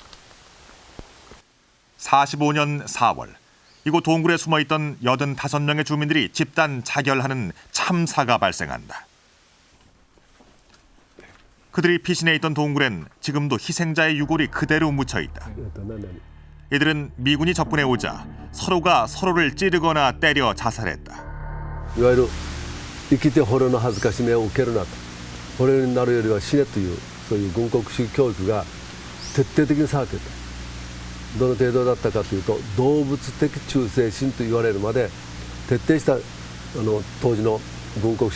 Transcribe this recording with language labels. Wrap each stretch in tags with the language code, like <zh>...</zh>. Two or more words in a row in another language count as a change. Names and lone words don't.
<ko>45년 4월, 이곳 동굴에 숨어있던 85명의 주민들이 집단 자결하는 참사가 발생한다. 그들이 피신해 있던 동굴엔 지금도 희생자의 유골이 그대로 묻혀있다. 이들은 미군이 접근해 오자 서로가 서로를 찌르거나 때려 자살했다.</ko> <ja>いわゆる生きて捕虜の恥ずかしめを受けるなと、捕虜になるよりは死ねというそういう軍国主義教育が徹底的にされていた。どの程度だったかというと動物的忠誠心と言われるまで徹底した当時の軍国主</ja>